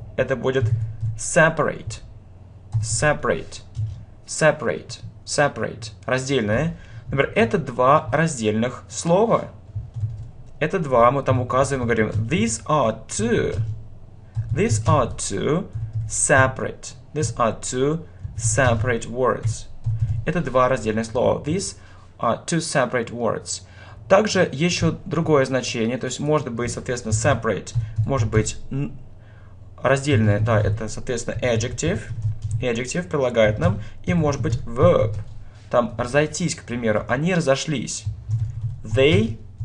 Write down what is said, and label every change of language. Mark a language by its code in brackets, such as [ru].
[ru] Это будет separate. [en] Separate. Separate. Separate. Раздельное. [ru] Например, это два раздельных слова. Это два, мы там указываем и говорим [en] these are two. These are two separate. These are two separate words. [ru] Это два раздельных слова. [en] These are two separate words. [ru] Также еще другое значение, то есть может быть, соответственно, separate, может быть раздельное, да, это, соответственно, adjective. Adjective прилагательным. И может быть verb. Там разойтись, к примеру. Они разошлись. They.